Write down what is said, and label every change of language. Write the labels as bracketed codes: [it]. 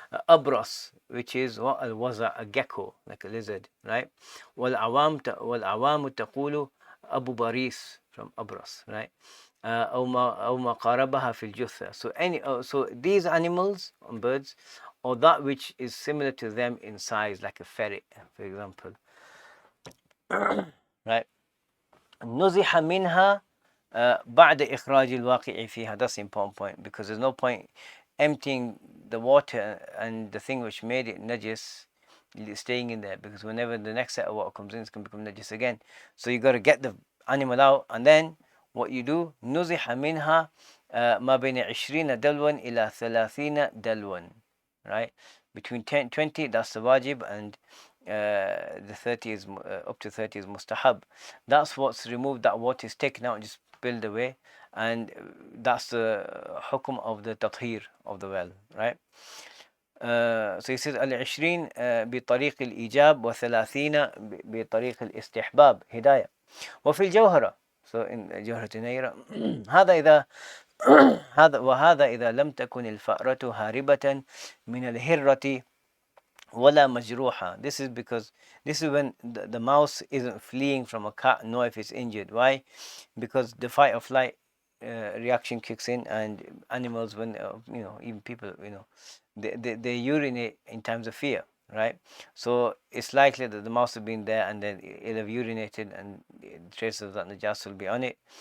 [en] أبرص, which is what الوزع, a gecko, like a lizard, right? [ar] والعوام تقول أبو باريس, from أبرص, right? أو ما قاربها في الجثة. [en] So these animals and birds, or that which is similar to them in size, like a ferret, for example, right? [ar] نزح منها بعد إخراج الواقع فيها. [en] That's the important point, because there's no point emptying the water and the thing which made it najis staying in there, because whenever the next set of water comes in, it's going to become najis again. So you got to get the animal out, and then what you do, [ar] نزح منها ما بين 20 دلوا إلى 30 دلوا, [en] right? Between 20, that's the wajib, and the 30 is up to 30 is mustahab. That's what's removed. That water is taken out and just spilled away, and that's the hukum of the tathir of the well, right? So he says [ar] العشرين بطريق الإيجاب وثلاثين بطريق الاستحباب هداية. وفي الجوهرة, [en] so in [ar] جوهرة نيرة هذا إذا وهذا إذا لم تكن الفأرة هاربة من الهرة ولا مجروحة. [en] This is when the mouse isn't fleeing from a cat, nor if it's injured. Why? Because the fight or flight reaction kicks in, and animals, when even people, they urinate in times of fear, right? So it's likely that the mouse has been there, and then it'll have urinated, and traces of that najas will be on it.